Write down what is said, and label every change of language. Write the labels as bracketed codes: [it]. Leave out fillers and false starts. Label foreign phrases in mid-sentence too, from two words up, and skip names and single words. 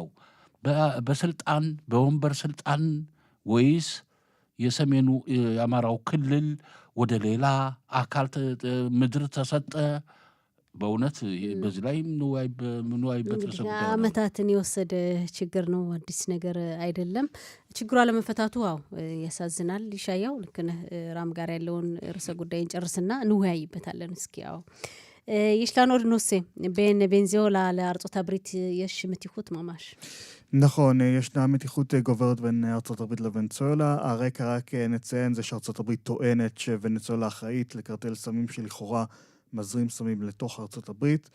[am] በስልጣን በወንበር ስልጣን ወይስ የሰሜኑ የአማራው ክልል ወደ ሌላ አካል ምድር ተሰጠ? በእውነት በዚህ ላይ ምንዋይበት አመታትን የወሰደ ችግር ነው። አዲስ ነገር አይደለም። ችግሩ አለመፈታቱ ያሳዝናል። ይሻያው ልክ ነህ። ራም ጋር ያለውን ርዕሰ ጉዳይ እንጨርስና እንወያይበታለን። እስኪ [he] ישלנו נושא בין ונצואלה לארצות הברית יש מתיחות ממש. נכון, ישנה מתיחות גוברת בין ארצות הברית לוונצואלה. הרקע רק נציין זה שארצות הברית טוענת שוונצואלה אחראית לקרטל סמים שלכאורה מזרים סמים לתוך ארצות הברית.